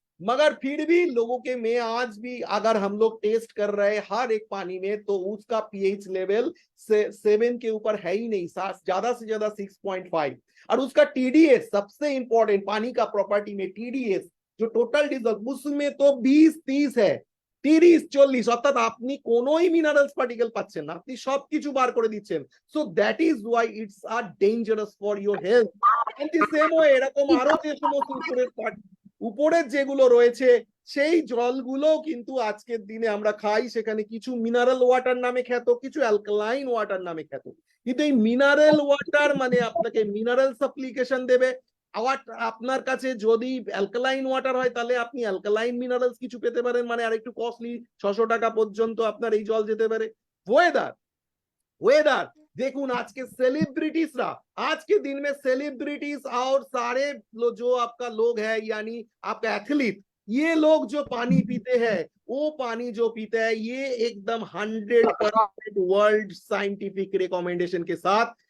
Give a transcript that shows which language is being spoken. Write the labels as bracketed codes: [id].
[hi] मगर फिर भी लोगों के में आज भी अगर हम लोग टेस्ट कर रहे हैं हर एक पानी में तो उसका पीएच लेवल 7 के ऊपर है ही नहीं, ज्यादा से ज्यादा 6.5। और उसका टीडीएस सबसे इंपॉर्टेंट पानी का प्रॉपर्टी में टीडीएस जो टोटल डिजल्ट उसमें तो 20-30 है, 30-40 [bn] অর্থাৎ আপনি কোনোই মিনারেলস পার্টিকেল পাচ্ছেন না, আপনি সবকিছু বার করে দিচ্ছেন। [en] So that is why it's are dangerous for your health. [bn] And the same way এরকম আরো যে সমস্ত উপরের যেগুলো রয়েছে সেই জলগুলো কিন্তু আজকের দিনে আমরা খাই, সেখানে কিছু মিনারেল ওয়াটার নামে খ্যাত, কিছু অ্যালকালাইন ওয়াটার নামে খ্যাত। কিন্তু এই মিনারেল ওয়াটার মানে আপনাকে মিনারেল সাপ্লিকেশন দেবে। আবার আপনার কাছে যদি অ্যালকালাইন ওয়াটার হয় তাহলে আপনি অ্যালকালাইন মিনারেলস কিছু পেতে পারেন, মানে আর একটু কস্টলি 600 টাকা পর্যন্ত আপনার এই জল যেতে পারে। [hi] वेदर देखून आज के सेलिब्रिटीजरा, आज के दिन में सेलिब्रिटीज और सारे जो आपका लोग है यानी आपका एथलीट, ये लोग जो पानी पीते हैं वो पानी जो पीते हैं ये एकदम 100% वर्ल्ड साइंटिफिक रिकमेंडेशन के साथ।